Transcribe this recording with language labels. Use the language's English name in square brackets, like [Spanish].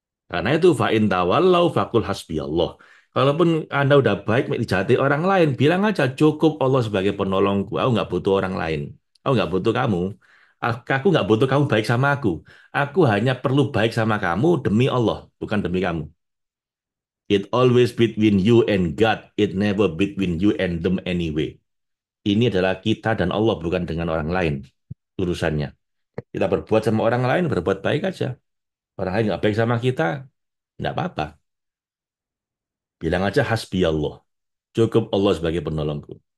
[Indonesian] Karena itu [Arabic] fa'in tawallau fakul hasbiyallah. [Indonesian] Kalaupun Anda udah baik dijahati orang lain, bilang aja cukup Allah sebagai penolongku. Aku nggak butuh orang lain. Aku nggak butuh kamu. Aku nggak butuh kamu baik sama aku. Aku hanya perlu baik sama kamu demi Allah, bukan demi kamu. [English] It always between you and God. It never between you and them anyway. [Indonesian] Ini adalah kita dan Allah, bukan dengan orang lain urusannya. Kita berbuat sama orang lain, berbuat baik aja. Orang lain nggak baik sama kita, nggak apa-apa. Bilang aja hasbi Allah. Cukup Allah sebagai penolongku.